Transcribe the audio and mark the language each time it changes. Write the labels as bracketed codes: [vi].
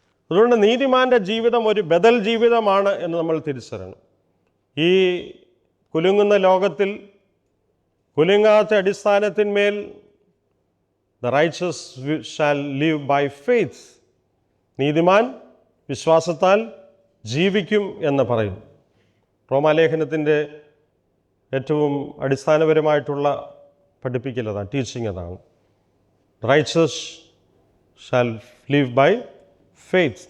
[ml] അതുകൊണ്ട് നീതിമാൻ്റെ ജീവിതം ഒരു ബദൽ ജീവിതമാണ് എന്ന് നമ്മൾ തിരിച്ചറിയണം. ഈ കുലുങ്ങുന്ന ലോകത്തിൽ കുലുങ്ങാത്ത അടിസ്ഥാനത്തിന്മേൽ [en] the righteous shall live by faith. [ml] നീതിമാൻ വിശ്വാസത്താൽ ജീവിക്കും എന്ന് പറയും. റോമാലേഖനത്തിൻ്റെ ഏറ്റവും അടിസ്ഥാനപരമായിട്ടുള്ള പഠിപ്പിക്കൽ അതാണ്, ടീച്ചിങ് അതാണ്. [en] Riches shall live by faith.